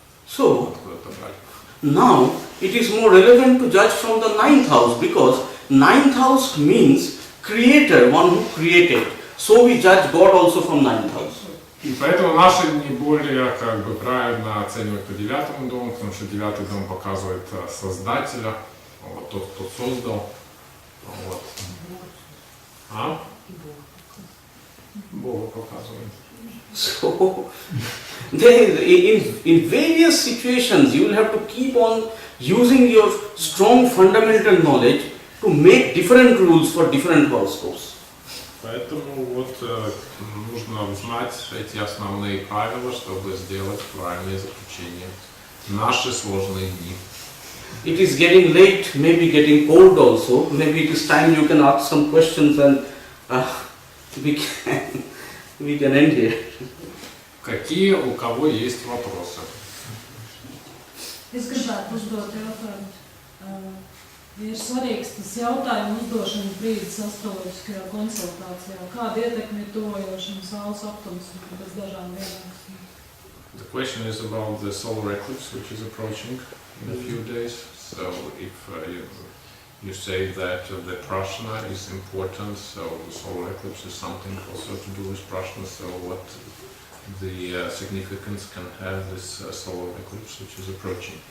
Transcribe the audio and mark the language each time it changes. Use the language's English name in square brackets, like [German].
[English] So, now it is more relevant to judge from the 9th house, because 9th house means creator, one who created. So we judge God also from 9th house. [Russian] И поэтому наши не более как бы правильно оценивают по 9-му дому, потому что 9-й дом показывает создателя, вот, тот, кто создал. Вот. А? Бога показывает. [English] So, in various situations, you will have to keep on using your strong fundamental knowledge to make different rules for different horoscopes. [Russian] Поэтому вот нужно знать эти основные правила, чтобы сделать правильные заключения. Наши сложные дни. [English] It is getting late, maybe getting cold also. Maybe it is time you can ask some questions and we can end here. [Russian] Какие у кого есть вопросы? [Latvian] Es gribētu uzdot jautājumu. Ir svarīgs tas jautājumu uzdošanas brīdis astroloģiskajā konsultācijā. Kāda ietekme ir tuvojošam saules aptumsam bez dažām vienāksmēm? [English] The question is about the solar eclipse, which is approaching in a few days. So if you say that the prashna is important, so the solar eclipse is something also to do with prashna, so what the significance can have this solar eclipse which is approaching?